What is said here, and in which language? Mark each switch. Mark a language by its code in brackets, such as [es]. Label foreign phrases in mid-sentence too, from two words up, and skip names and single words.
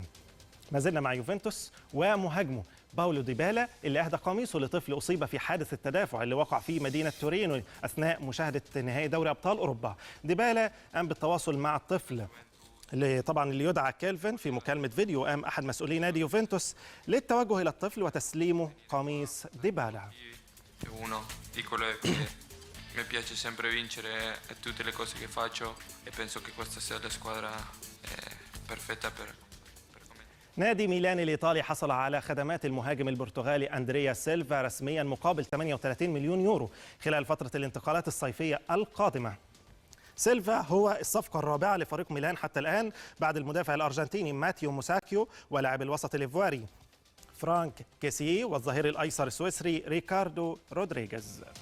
[ar] ما زلنا مع يوفنتوس ومهاجمه باولو ديبالا اللي أهدى قميصه لطفل أصيب في حادث التدافع اللي وقع في مدينة تورينو أثناء مشاهدة نهائي دوري أبطال أوروبا. ديبالا قام بالتواصل مع الطفل اللي يدعى كيلفن. في مكالمة فيديو قام أحد مسؤولي نادي يوفنتوس للتوجه إلى الطفل وتسليمه قميص ديبالا. [it] Mi piace sempre vincere tutte le cose che faccio e penso che questa sia la squadra perfetta per [ar] نادي ميلان الإيطالي حصل على خدمات المهاجم البرتغالي أندريا سيلفا رسميا مقابل 38 مليون يورو خلال فترة الانتقالات الصيفية القادمة. سيلفا هو الصفقة الرابعة لفريق ميلان حتى الآن بعد المدافع الأرجنتيني ماتيو موساكيو ولاعب الوسط الإيفواري فرانك كيسي والظهير الأيسر السويسري ريكاردو رودريغيز.